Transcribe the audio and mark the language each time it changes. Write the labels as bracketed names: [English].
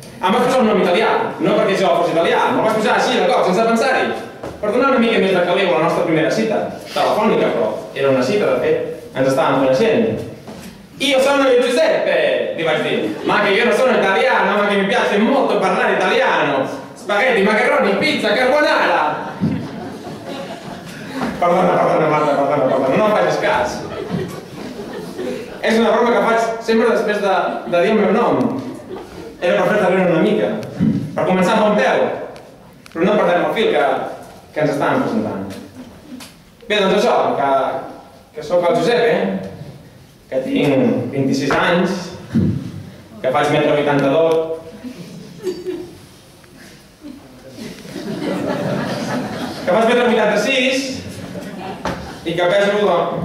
[Catalan] Em vaig posar un nom italià, no perquè jo fos italià, me'l vaig posar així de cop, sense pensar-hi, per donar una mica més de caliu a la nostra primera cita, telefònica, però era una cita, de fet, ens estàvem coneixent. [Italian] Io sono il Giuseppe, [Catalan] li vaig dir, [Italian] ma che io non sono italiano, ma che mi piace molto parlare italiano, spaghetti, macaroni, pizza, carbonara. [Catalan] Perdona, Marta, no em facis cas. És una broma que faig sempre després de dir el meu nom. Era per fer-te una mica, per començar amb bon peu, però no perdem el fil que ens estàvem presentant. Bé, doncs això, que sóc el Josep, que tinc 26 anys, que faig 1,82 m, que faig 1,86 m i que peso...